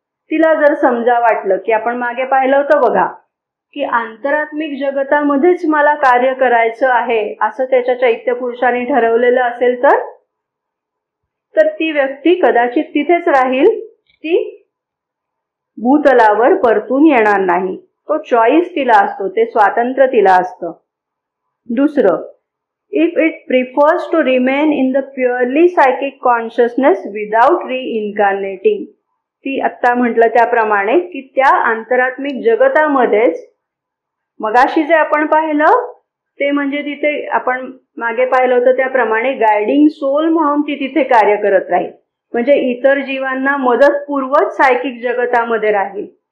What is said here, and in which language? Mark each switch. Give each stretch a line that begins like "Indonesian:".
Marathi: तिला जर समजा वाटलं की आपण मागे पाहिलं होतं बघा की आंतरात्मिक जगतामध्येच मला कार्य करायचं आहे असं त्याच्या चैत्य पुरुषाने ठरवलेलं असेल तर ती व्यक्ती कदाचित तिथेच राहील, ती भूतलावर परतून येणार नाही. तो चॉईस तिला असतो, ते स्वातंत्र्य तिला असतं. दुसरं,
English: if it prefers to remain in the purely psychic consciousness without reincarnating.
Marathi: ती आत्ता म्हटलं त्याप्रमाणे की त्या अंतरात्मिक जगतामध्येच मगाशी जे आपण पाहिलं ते म्हणजे तिथे आपण मागे पाहिलं होतं त्याप्रमाणे गायडिंग सोल म्हणून ती तिथे कार्य करत राहील, म्हणजे इतर जीवांना मदतपूर्वक सायकिक जगतामध्ये राहील.